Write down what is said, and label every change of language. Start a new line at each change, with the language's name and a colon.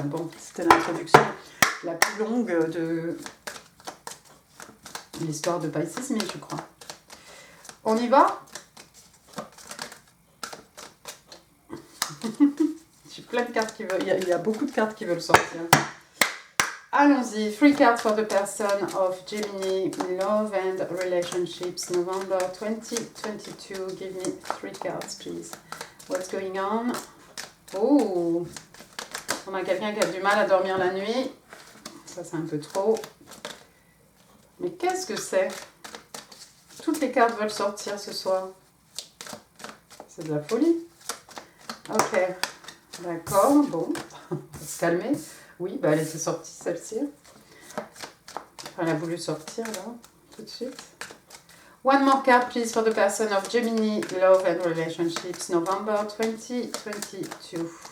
French: Bon, c'était l'introduction la plus longue de l'histoire de Pisces, mais je crois. On y va? J'ai plein de cartes qui veulent, il y a beaucoup de cartes qui veulent sortir. Allons-y,
English: 3 cards for the person of Gemini, love and relationships, November 2022. Give me 3 cards, please. What's going on?
French: Oh, on a quelqu'un qui a du mal à dormir la nuit. Ça, c'est un peu trop. Mais qu'est-ce que c'est? Toutes les cartes veulent sortir ce soir. C'est de la folie. Ok, d'accord, bon, on va se calmer. Oui, bah elle était sortie celle-ci. Elle a voulu sortir là, tout de suite.
English: One more card, please, for the person of Gemini, love and relationships, November 2022.